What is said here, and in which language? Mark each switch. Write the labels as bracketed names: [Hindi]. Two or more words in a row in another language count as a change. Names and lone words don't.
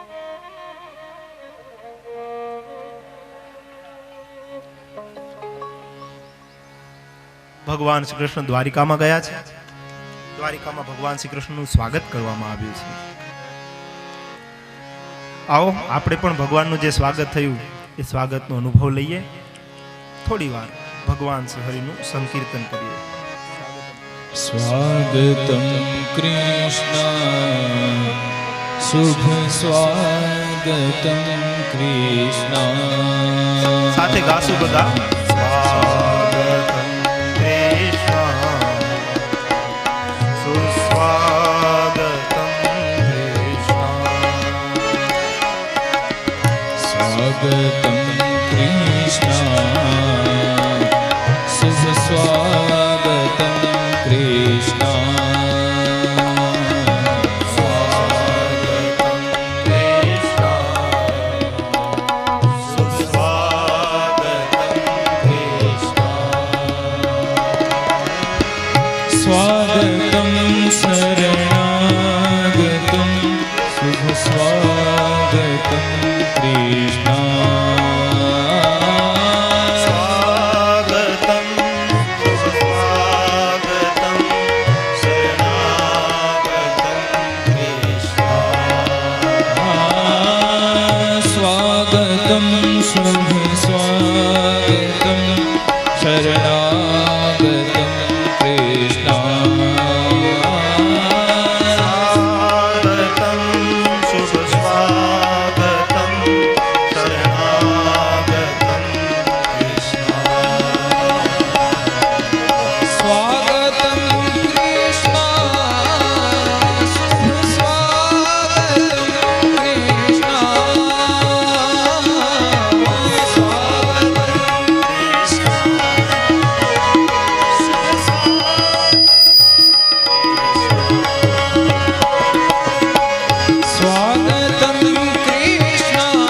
[Gujarati] ભગવાન શ્રી કૃષ્ણ દ્વારિકામાં ગયા છે. દ્વારિકામાં ભગવાન શ્રી કૃષ્ણનું સ્વાગત કરવામાં આવ્યું છે. આવો આપણે પણ ભગવાનનું જે સ્વાગત થયું એ સ્વાગતનો અનુભવ લઈએ. થોડી વાર ભગવાન શ્રી હરિનું સંકીર્તન કરીએ. [Sanskrit] स्वागतं कृष्ण शुभ स्वागतं कृष्ण [Gujarati] સાથે ગાશું બધા [Sanskrit] स्वागतम् कृष्ण सुस्वागतम् कृष्ण स्वागतं कृष्ण शुभ स्वागतं कृष्ण स्वागतं शरणागतं शुभ स्वागतं कृष्ण स्वागतम् सुस्वागतम् शरणागतम् कृष्ण स्वागतं शुभ स्वागतं शरणागतं कृष्ण स्वागतम् शुभ स्वागतम् शरणागतम् कृष्ण स्वागतं कृष्ण शुभ स्वागतं कृष्ण स्वागतं कृष्ण